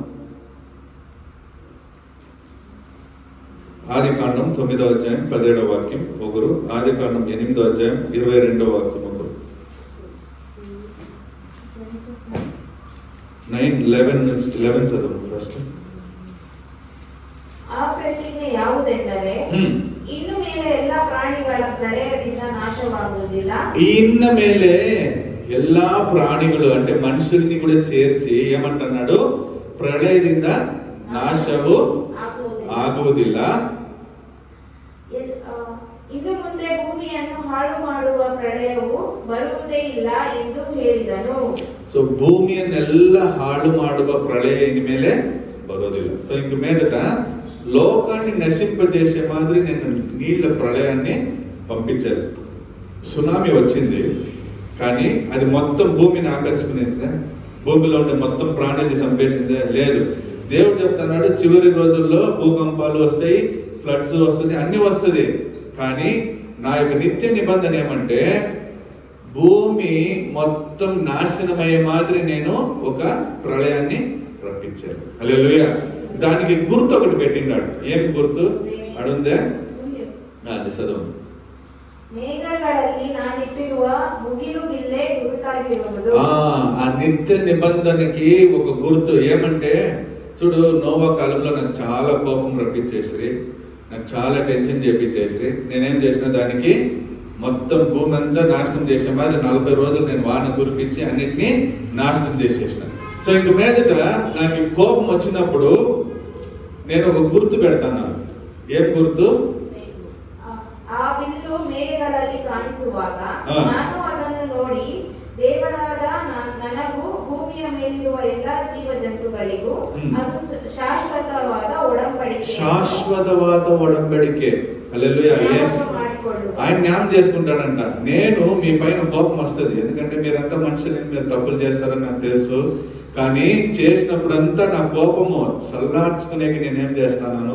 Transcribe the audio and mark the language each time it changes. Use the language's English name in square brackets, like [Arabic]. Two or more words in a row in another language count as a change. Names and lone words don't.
[Telugu] ఆదికాండం 9వ అధ్యాయం 17వ వాక్యం ఒకరు, ఆదికాండం 8వ అధ్యాయం 22వ వాక్యం ఒకరు. 9:11 చదువు ఫస్ట్. [Kannada] ಆ ಪ್ರತಿಜ್ಞೆ ಯಾವುದೆಂದರೆ, ಇನ್ನು ಮೇಲೆ ಎಲ್ಲಾ ಪ್ರಾಣಿಗಳ ಪ್ರಳಯದಿಂದ ನಾಶವಾಗುವುದಿಲ್ಲ. ಇನ್ನ ಮೇಲೆ ಎಲ್ಲಾ ಪ್ರಾಣಿಗಳು [Telugu] అంటే మనుషుల్ని కూడా చేర్చి ఏమంటున్నాడు? [Kannada] ప్రళయದಿಂದ ನಾಶವು ಆಗುವುದಿಲ್ಲ. ಇನ್ನು ಮುಂದೆ ಭೂಮಿಯನ್ನು ಹಾಳು ಮಾಡುವ ಪ್ರಳಯವು ಬರುವುದೇ ಇಲ್ಲ ಎಂದು ಹೇಳಿದನು. ಸೊ ಭೂಮಿಯನ್ನೆಲ್ಲ ಹಾಳು ಮಾಡುವ ಪ್ರಳಯ ಇನ್ಮೇಲೆ ಬರೋದಿಲ್ಲ. [Telugu] సో ఇంక మీదట లోకాన్ని నశింపజేసే మాదిరి నేను నీళ్ల ప్రళయాన్ని పంపించాను. సునామీ వచ్చింది, కానీ అది మొత్తం భూమిని ఆకర్షించిందే, భూమిలో ఉండే మొత్తం ప్రాణాన్ని చంపేసిందే? లేదు. దేవుడు చెప్తున్నాడు చివరి రోజుల్లో భూకంపాలు వస్తాయి, ఫ్లడ్స్ వస్తుంది, అన్ని వస్తుంది. కానీ నా యొక్క నిత్య నిబంధన ఏమంటే భూమి మొత్తం నాశనమయ్యే మాదిరి నేను ఒక ప్రళయాన్ని రప్పించాను. హల్లెలూయా. దానికి గుర్తు ఒకటి పెట్టినాడు. ఏం గుర్తు అడుందే? అది చదువు. [Kannada] మేఘಗಳಲ್ಲಿ ನಾನಿಟ್ಟಿರುವ ಮುಗಿಲು ಬಿಲ್ಲೆ ಗುರುತಾಗಿರುವುದು. [Telugu] ఆ నిత్య నిబంధనకి ఒక గుర్తు ఏమంటే, చూడు నోవా కాలంలో నాకు చాలా కోపం రప్పించేసి, నాకు చాలా టెన్షన్ చేపించేసి, నేనేం చేసిన దానికి మొత్తం భూమి అంతా నాశనం చేసే మరి 40 రోజులు నేను వాన కురిపించి అన్నిటినీ నాశనం చేసేసిన. సో ఇంక మీదట నాకు కోపం వచ్చినప్పుడు నేను ఒక గుర్తు పెడతాను. ఏం గుర్తు? [Kannada] ಆ ಬಿಲ್ಲು ಮೇಘಗಳಲ್ಲಿ ಕಾಣಿಸುವಾಗ ನಾನು ಅದನ್ನು ನೋಡಿ ದೇವರಾದ ನನಗೂ ಭೂಮಿಯ ಮೇಲಿರುವ ಎಲ್ಲಾ ಜೀವ ಜಂತುಗಳಿಗೂ ಅದು ಶಾಶ್ವತವಾದ ಒಡಂಬಡಿಕೆ. ಶಾಶ್ವತವಾದ ಒಡಂಬಡಿಕೆ. [Telugu] హల్లెలూయా. ఆయన జ్ఞాపకం చేసుకుంటాడంట. నేను మీ పైన కోపం వస్తుంది, ఎందుకంటే మీరంతా మనుషులు, మీరు తప్పులు చేస్తారని నాకు తెలుసు. కానీ చేసినప్పుడంతా నా కోపము చల్లార్చుకునేకి నేనేం చేస్తాను?